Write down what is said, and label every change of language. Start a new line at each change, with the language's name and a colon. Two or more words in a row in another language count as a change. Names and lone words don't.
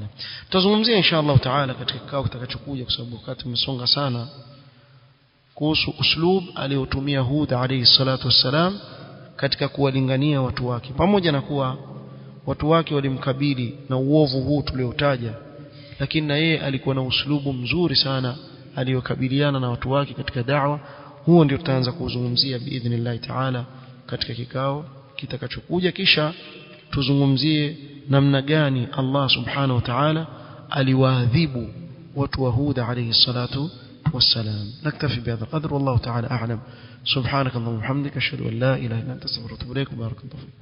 Swahili: Tutazungumzia
Arabic: إن شاء الله تعالى
Swahili: katika kikao kitakachokuja, kwa sababu wakati umesonga sana, kuhusu uslub aliotumia Hud
Arabic: عليه الصلاة والسلام
Swahili: katika kuwalingania watu wake, pamoja na kuwa watu wake walimkabili na uovu huu tuliotaja, lakini na yeye alikuwa na uslubu mzuri sana aliyokabiliana na watu wake katika da'wa. Huo ndio tutaanza kuzungumzia
Arabic: بإذن الله تعالى
Swahili: katika kikao kitakachokuja, kisha tuzungumzie namna gani Allah
Arabic: سبحانه وتعالى
Swahili: aliwaadhibu watu wa Hud
Arabic: عليه الصلاة والسلام. نكتفي بهذا القدر والله تعالى أعلم. سبحانك اللهم وبحمدك أشهد أن لا إله إلا أنت أستغفرك وأتوب إليك. بارك الله فيك.